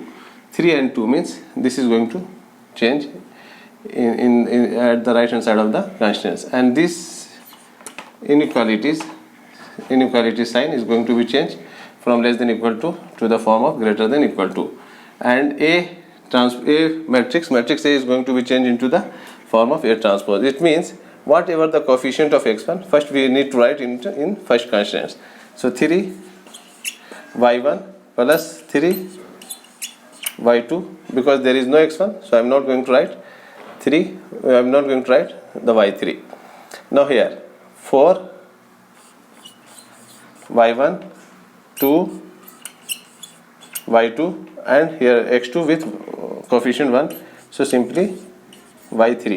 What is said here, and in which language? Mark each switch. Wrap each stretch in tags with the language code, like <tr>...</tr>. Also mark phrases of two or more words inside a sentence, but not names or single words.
<en>3 and 2 means this is going to change in at the right hand side of the constants, and this inequality sign is going to be changed from less than equal to the form of greater than equal to, and A matrix A is going to be changed into the form of A transpose. It means whatever the coefficient of x1, first we need to write in first constants. So 3 y1 plus 3 y2, because there is no x1, so I am not going to write 3, I am not going to write the y3. Now here 4 y1 2 y2, and here x2 with coefficient 1, so simply y3.</en>